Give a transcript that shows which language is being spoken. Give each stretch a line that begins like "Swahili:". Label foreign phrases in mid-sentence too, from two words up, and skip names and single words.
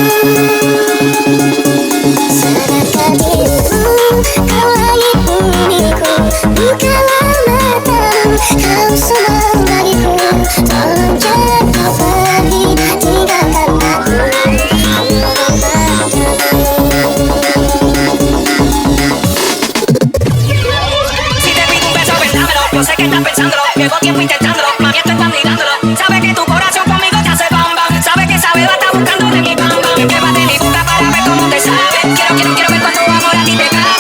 Indonesian: Sedangkan dirimu, kau langit bumiku, bukalah matamu, kau semua bagiku. Tolong jangan kau pergi tinggalkan aku, mohon padamu.
Spanish: Si te pido un beso, ven, dámelo. Yo sé que estás pensándolo, llevo tiempo intentándolo, mami, esto estás mirándolo. Sabes que tu corazón conmigo te hace bam bam, sabes que esa beba está buscando de mi bam bam. Pruébate mi boca para ver cómo te sabe. Quiero ver cuánto amor a ti te cabe.